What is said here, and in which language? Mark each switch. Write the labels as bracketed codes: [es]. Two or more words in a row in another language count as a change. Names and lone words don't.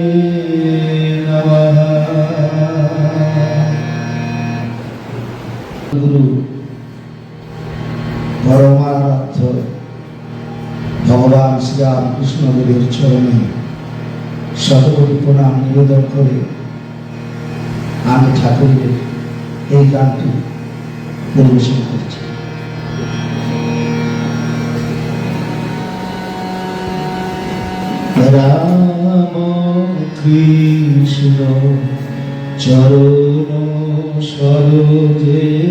[bn] গুরু পরমারাধ্য ভগবান শ্রী রামকৃষ্ণদেবের চরণে শতকোটি প্রণাম নিবেদন করে আমি ঠাকুরের এই গানটি পরিবেশন করছি। রাম কৃষ্ণ চরণ সরোজে